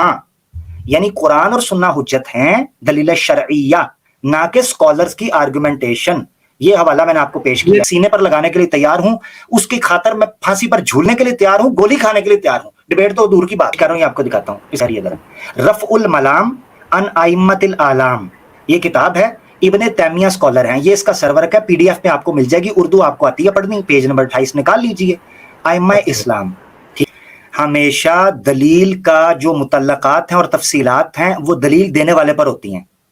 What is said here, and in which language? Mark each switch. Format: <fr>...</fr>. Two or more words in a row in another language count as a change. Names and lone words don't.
<hi>यानी कुरान और सुन्ना हुज्जत हैं, दलील शरइया, ना के स्कॉलर्स की आर्गुमेंटेशन। ये हवाला मैंने आपको पेश किया। सीने पर लगाने के लिए तैयार हूं, उसकी खातर मैं फांसी पर झूलने के लिए तैयार हूं, गोली खाने के लिए तैयार हूं। डिबेट तो दूर की बात कर रहा हूं, ये आपको दिखाता हूं। रफ़उल मलाम अन आइम्मतिल आलाम, ये किताब है, इब्ने तैमिया स्कॉलर हैं, ये इसका सर्वर है, पीडीएफ में आपको मिल जाएगी, उर्दू आपको आती है पढ़नी, पेज नंबर 28 निकाल लीजिए। आइम्मा इस्लाम, ठीक, हमेशा दलील का जो मुतल्लकात हैं और तफसीलात हैं वो दलील देने वाले पर होती हैं।</hi>